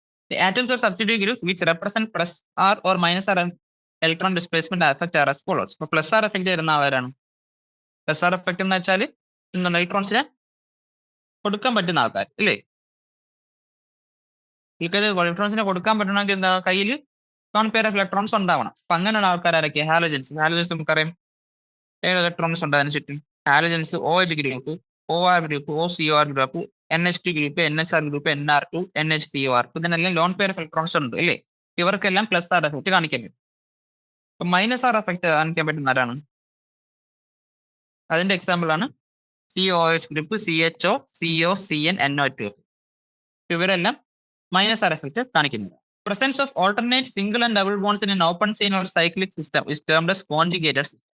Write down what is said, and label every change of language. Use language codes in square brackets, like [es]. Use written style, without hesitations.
[en] The atoms or substituent groups which represent plus R or minus R electron displacement effect are as follows. [ml] അപ്പൊ plus R effect വരുന്ന ആരാണ്? Plus R effect എന്ന് വെച്ചാൽ ഇലക്ട്രോൺസിനെ കൊടുക്കാൻ പറ്റുന്ന ആൾക്കാർ ഇല്ലേ. ഇലക്ട്രോൺസിനെ കൊടുക്കാൻ പറ്റണമെങ്കിൽ എന്താ, കയ്യിൽ ലോൺ പെയർ ഓഫ് ഇലക്ട്രോൺസ് ഉണ്ടാവണം. അപ്പൊ അങ്ങനെയുള്ള ആൾക്കാരൊക്കെ ഹാലജൻസ് നമുക്കറിയാം 7 ഇലക്ട്രോൺസ് ഉണ്ട് അതിന് ചുറ്റും. Halogens OH group, OR group, OCOR group, NH2 group, NHR group, NR2, NH3OR. ഇതിനെല്ലാം ലോൺ പെയർ ഓഫ് ഇലക്ട്രോൺസ് ഉണ്ട് അല്ലേ. ഇവർക്കെല്ലാം പ്ലസ് ആർ എഫക്റ്റ് കാണിക്കാൻ പറ്റും. അപ്പൊ മൈനസ് ആർ എഫക്റ്റ് കാണിക്കാൻ പറ്റുന്ന ആരാണ്? അതിന്റെ എക്സാമ്പിൾ ആണ് COH group, CHO, CO, CN, NO2. ഇവരെല്ലാം മൈനസ് ആർ എഫക്റ്റ് കാണിക്കുന്നത്. [en] Presence of alternate single and double bonds in an open chain or cyclic system is termed as conjugated system.